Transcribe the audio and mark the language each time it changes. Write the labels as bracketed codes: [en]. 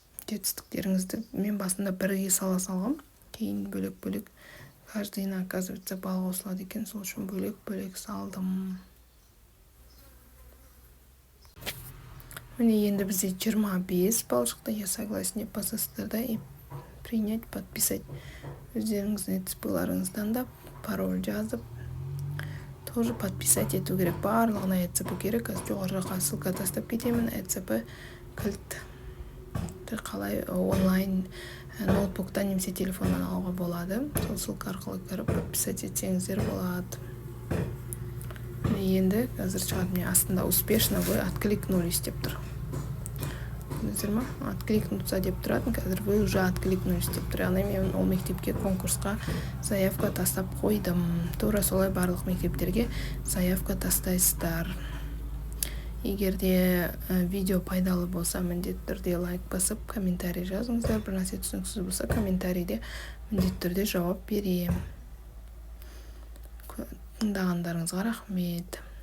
[kk] Жетістіктеріңізді мен басында бірге сала салғам, кейін бөлек-бөлек. Каждыйына, [ru] оказывается, [kk] балл қосылады екен, сол үшін бөлек-бөлек салдым. Міне енді бізде 25 балл шықты. [ru] Я согласен [kk] деп басасыздар да, [ru] и принять, подписать. [kk] Өздеріңіздің ецпыларыңыздан да пароль жазып, [ru] тоже подписать [kk] ету керек. Барлығына ецп керек. Жоғарыға ссылка тастап кетемін. ецп кілт. Қалай онлайн ноутбуктан немесе телефоннан алуға болады. Сол ссылка арқылы кіріп подписать етсеңіздер болады. Енді қазір шығады, астында [ru] успешно вы откликнулись [kk] деп тұр. [ru] Откликнуться [kk] деп тұратын, қазір [ru] вы уже откликнулись [kk] деп тұр. Яғни мен ол мектепке конкурсқа заявка тастап қойдым. Тура солай барлық мектептерге заявка тастайсыздар. Егер де видео пайдалы болса, міндетті түрде лайк басып, комментарий жазыңыздар. Бір нәрсе түсініксіз болса, комментарийде міндетті түрде жауап берем. Тыңдағандарыңызға рахмет.